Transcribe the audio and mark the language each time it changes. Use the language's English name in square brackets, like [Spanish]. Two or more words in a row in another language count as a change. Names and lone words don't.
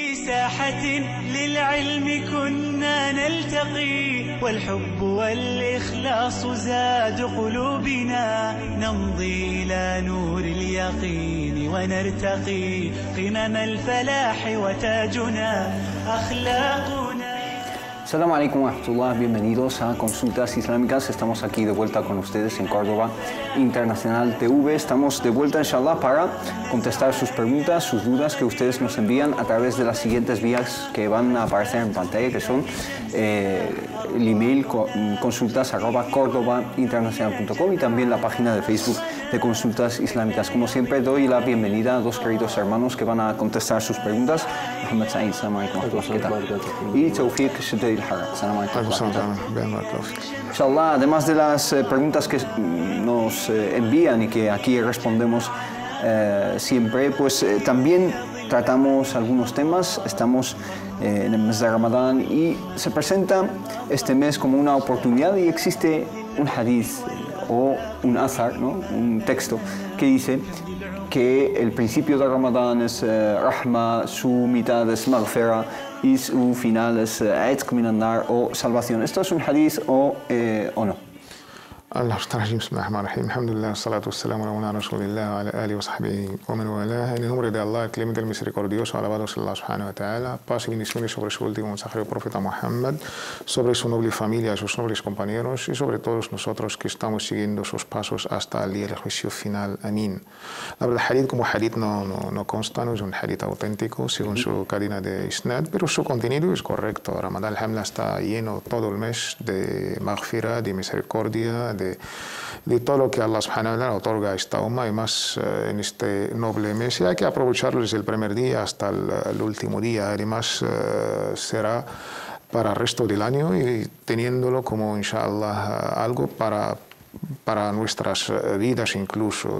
[Arabic] ساحة للعلم كنا نلتقي والحب والإخلاص زاد قلوبنا نمضي إلى نور اليقين ونرتقي قمم الفلاح وتاجنا أخلاقنا. السلام عليكم ورحمة الله, [Spanish] bienvenidos a Consultas Islámicas. Estamos aquí de vuelta con ustedes en Córdoba Internacional TV. Estamos de vuelta, inshallah, para contestar sus preguntas, sus dudas que ustedes nos envían a través de las siguientes vías que van a aparecer en pantalla, que son el email consultas@cordobainternacional.com y también la página de Facebook de Consultas Islámicas. Como siempre, doy la bienvenida a dos queridos hermanos que van a contestar sus preguntas. [Arabic] Mohamed Said, السلام عليكم ورحمة الله, [Spanish] ¿qué tal? [Arabic] Y Tawfiq Shadid al-Harak, السلام عليكم ورحمة الله. [Spanish] Inshallah, además de las preguntas que nos envían y que aquí respondemos siempre, pues también tratamos algunos temas. Estamos en el mes de Ramadán y se presenta este mes como una oportunidad y existe un hadith o un azar, ¿no? Un texto que dice que el principio de Ramadán es rahma, su mitad es maghfira y su final es [Arabic] عتق من النار [Spanish] o salvación. ¿Esto es un hadith o no? [Arabic] الله الرحيم بسم الله الرحمن الرحيم الحمد لله والصلاة والسلام على رسول الله وعلى آله وصحبه ومن والاه. [Spanish] En el nombre de Allah, el clemente, el misericordioso, alabado sea Allah [Arabic] سبحانه وتعالى, [Spanish] paz y bendiciones sobre su último mensajero profeta Muhammad, sobre su noble familia, sus nobles compañeros y sobre todos nosotros que estamos siguiendo sus pasos hasta el día del juicio final. Amén. La verdad, el hadith como hadith no consta, no es un hadith auténtico según su cadena de isnad, pero su contenido es correcto. Ramadán al-Hamla está lleno todo el mes de maghfira, de misericordia, de todo lo que Allah [Arabic] سبحانه وتعالى [Spanish] otorga a esta umma y más en este noble mes. Y hay que aprovecharlo desde el primer día hasta el último día. Además será para el resto del año y teniéndolo como inshallah algo para nuestras vidas incluso.